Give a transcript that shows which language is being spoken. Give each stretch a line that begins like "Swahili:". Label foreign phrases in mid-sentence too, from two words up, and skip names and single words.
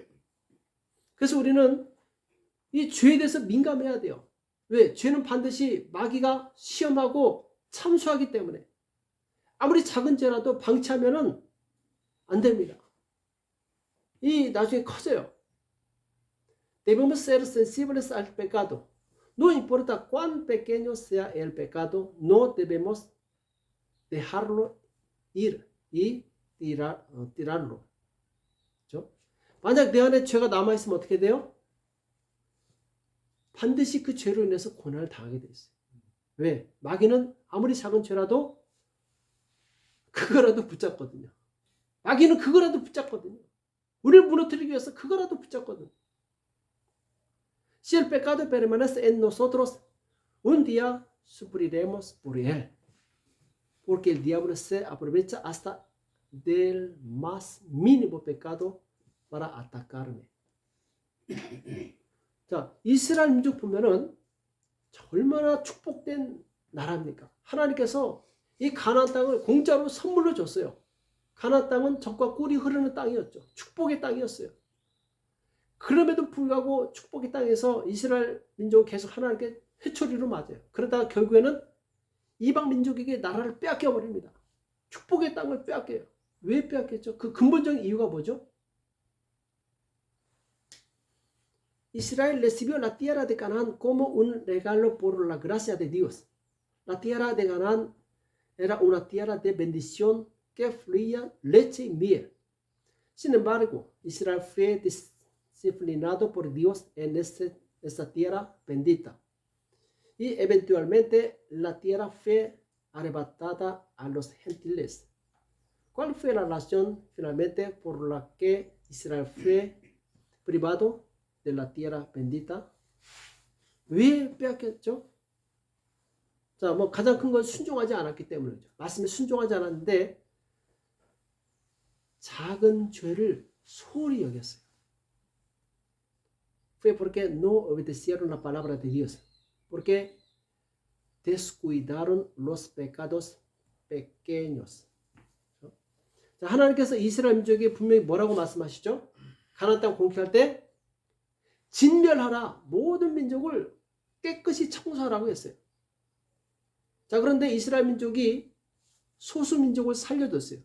Korean: 그래서 우리는 이 죄에 대해서 민감해야 돼요. 왜? 죄는 반드시 마귀가 시험하고 참수하기 때문에 아무리 작은 죄라도 방치하면은 안 됩니다. 이 나중에 커져요.
Spanish: Debemos ser sensibles al pecado. No importa cuán pequeño sea el pecado, no debemos dejarlo ir y tirarlo.
Korean: 그렇죠? 만약 내 안에 죄가 남아있으면 어떻게 돼요? 반드시 그 죄로 인해서 고난을 당하게 돼 있어요. 왜? 마귀는 아무리 작은 죄라도 그거라도 붙잡거든요. 마귀는 그거라도 붙잡거든요. 우리를 무너뜨리기 위해서 그거라도 붙잡거든요.
Spanish: Si el pecado permanece en nosotros, un día sufriremos por él. Porque el diablo se aprovecha hasta del más mínimo pecado para atacarme.
Korean: 자, 이스라엘 민족 보면은 얼마나 축복된 나라입니까? 하나님께서 이 가나안 땅을 공짜로 선물로 줬어요. 가나안 땅은 젖과 꿀이 흐르는 땅이었죠. 축복의 땅이었어요. 그럼에도 불구하고 축복의 땅에서 이스라엘 민족은 계속 하나님께 회초리로 맞아요. 그러다가 결국에는 이방 민족에게 나라를 빼앗겨 버립니다. 축복의 땅을 빼앗겨요. 왜 빼앗겼죠? 그 근본적인 이유가 뭐죠?
Spanish: Israel recibió la tierra de Canaán como un regalo por la gracia de Dios. La tierra de Canaán era una tierra de bendición que fluía leche y miel. Sin embargo, Israel fue disciplinado por Dios en esta tierra bendita. Y eventualmente la tierra fue arrebatada a los gentiles. ¿Cuál fue la razón finalmente por la que Israel fue privado de la tierra bendita?
Korean: 왜 빼앗겼죠? 자, 가장 큰 건 순종하지 않았기 때문이죠. 말씀에 순종하지 않았는데 작은 죄를 소홀히 여겼어요.
Spanish: Fue porque no obedecieron la palabra de Dios. Porque descuidaron los pecados pequeños.
Korean: 자, 하나님께서 이스라엘 민족에게 분명히 뭐라고 말씀하시죠? 가나안 땅 공격할 때 진멸하라. 모든 민족을 깨끗이 청소하라고 했어요. 자, 그런데 이스라엘 민족이 소수 민족을 살려줬어요.